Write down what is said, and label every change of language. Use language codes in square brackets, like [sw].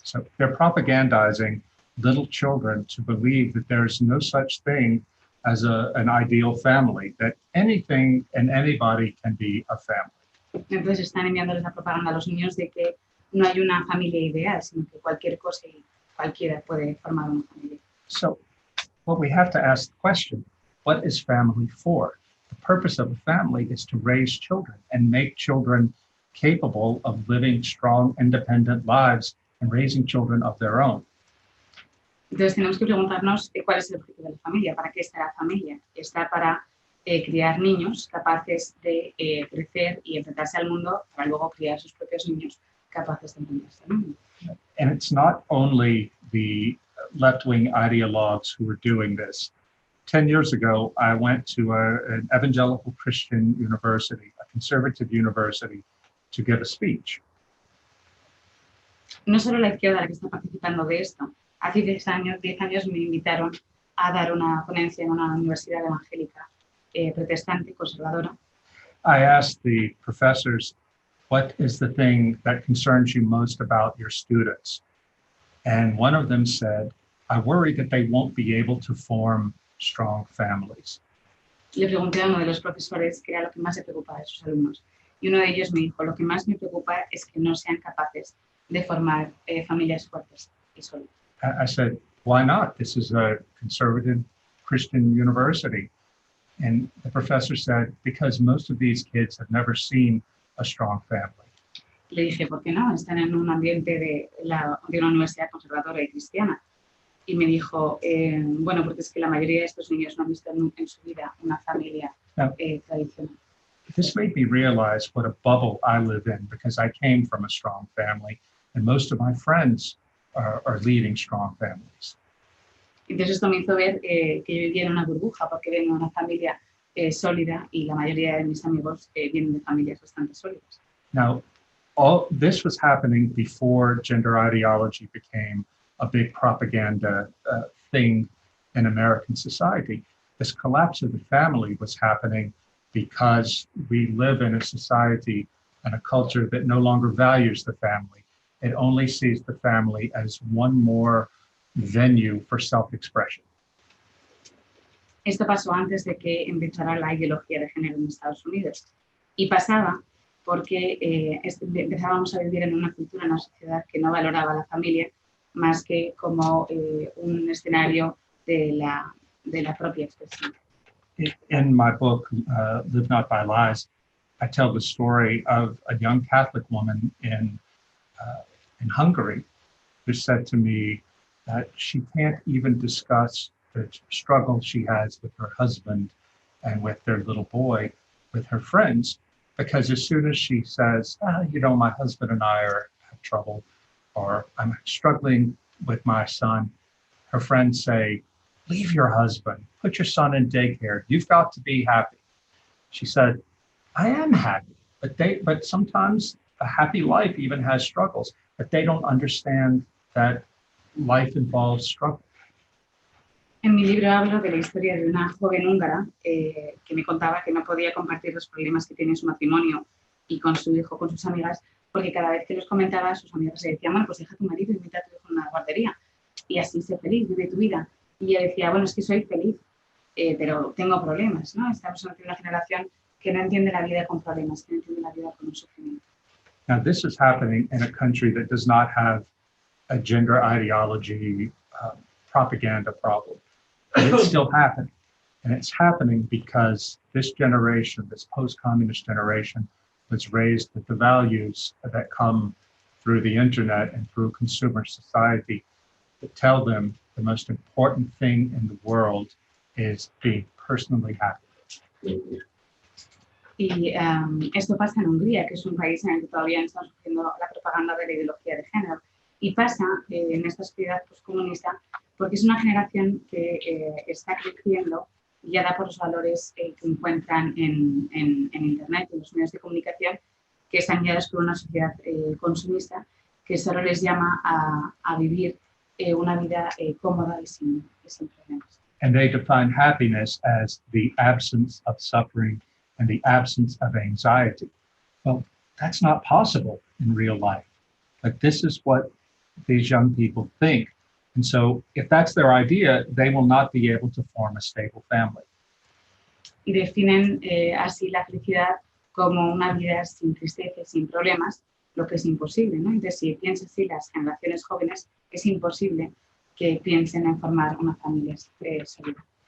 [en] So they're propagandizing little children to believe that there's no such thing as an ideal family, that anything and anybody can be a family. [es] Entonces están enviándoles la propaganda a los niños de que no hay una familia ideal, sino que cualquier cosa y cualquiera puede formar una familia. [en] So, well, we have to ask the question, what is family for? The purpose of a family is to raise children and make children capable of living strong, independent lives and raising children of their own. [es] Entonces tenemos que preguntarnos cuál es el objetivo de la familia, para qué está la familia. Está para criar niños capaces de crecer y enfrentarse al mundo para luego criar sus propios niños capaces de enfrentarse al mundo. [en] And it's not only the left-wing ideologues who are doing this. 10 years ago, I went to an evangelical Christian university, a conservative university, to give a speech. [es] No solo la izquierda la que está participando de esto. Hace 10 años me invitaron a dar una ponencia en una universidad evangélica protestante, conservadora. [en] I asked the professors, what is the thing that concerns you most about your students? And one of them said, I worry that they won't be able to form strong families. [es] Le pregunté a uno de los profesores qué era lo que más le preocupaba de sus alumnos. Y uno de ellos me dijo, lo que más me preocupa es que no sean capaces de formar familias fuertes y sólidas. [en] I said, why not? This is a conservative Christian university. And the professor said, because most of these kids have never seen a strong family. [es] Le dije, ¿por qué no? Están en un ambiente de una universidad conservadora y cristiana. Y me dijo, bueno, porque es que la mayoría de estos niños no han visto en su vida una familia tradicional. [en] This made me realize what a bubble I live in, because I came from a strong family and most of my friends are leading strong families. [es] Entonces esto me hizo ver que yo vivía en una burbuja porque vengo de una familia sólida y la mayoría de mis amigos vienen de familias bastante sólidas. [en] Now, all this was happening before gender ideology became a big propaganda thing in American society. This collapse of the family was happening because we live in a society and a culture that no longer values the family. It only sees the family as one more venue for self-expression. [es] Esto pasó antes de que empezara la ideología de género en Estados Unidos. Y pasaba porque empezábamos a vivir en una cultura, en una sociedad que no valoraba a la familia más que como un escenario de la propia expresión. [en] In my book, Live Not by Lies, I tell the story of a young Catholic woman in Hungary who said to me that she can't even discuss the struggle she has with her husband and with their little boy, with her friends, because as soon as she says, you know, my husband and I have trouble, or I'm struggling with my son, her friends say, leave your husband, put your son in daycare, you've got to be happy. She said, I am happy, but sometimes a happy life even has struggles, but they don't understand that life involves struggle. [es] En mi libro hablo de la historia de una joven húngara que me contaba que no podía compartir los problemas que tiene en su matrimonio y con su hijo, con sus amigas, porque cada vez que los comentaba, sus amigas le decían, bueno, pues deja a tu marido y mete a tu hijo en una guardería. Y así sé feliz, vive tu vida. Y ella decía, bueno, es que soy feliz, pero tengo problemas, ¿no? Estamos en una generación que no entiende la vida con problemas, que no entiende la vida con un sufrimiento. [en] Now, this is happening in a country that does not have a gender ideology propaganda problem. But it's still happening. And it's happening because this generation, this post-communist generation, was raised with the values that come through the internet and through consumer society that tell them the most important thing in the world is being personally happy. [es] Y esto pasa en Hungría, que es un país en el que todavía está surgiendo la propaganda de la ideología de género. Y pasa en esta sociedad postcomunista porque es una generación que está creciendo guiada por los valores que encuentran en Internet, en los medios de comunicación, que están guiados por una sociedad consumista que solo les llama a vivir una vida cómoda y sin problemas. [en] And they define happiness as the absence of suffering and the absence of anxiety. Well, that's not possible in real life. Like, this is what these young people think. And so if that's their idea, they will not be able to form a stable family. [es] Y definen así la felicidad como una vida sin tristeza y sin problemas, lo que es imposible, ¿no? Entonces, si piensas así las generaciones jóvenes, es imposible que piensen en formar una familia sólida.